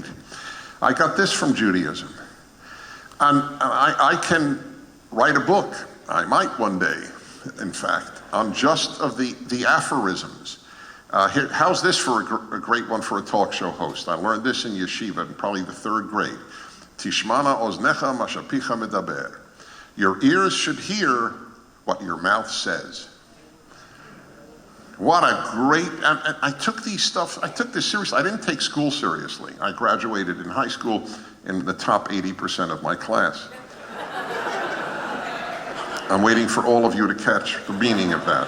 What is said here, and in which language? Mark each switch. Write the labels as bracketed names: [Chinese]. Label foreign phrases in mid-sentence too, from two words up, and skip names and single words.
[English] I got this from Judaism. And I can write a book, I might one day, in fact, on just of the aphorisms. How's this for a great one for a talk show host? I learned this in Yeshiva in probably the 3rd grade. [Hebrew] תשמענה אזנך מה שפיך מדבר. [English] Your ears should hear what your mouth says. What a great, and I took this seriously. I didn't take school seriously. I graduated in high school in the top 80% of my class. I'm waiting for all of you to catch the meaning of that.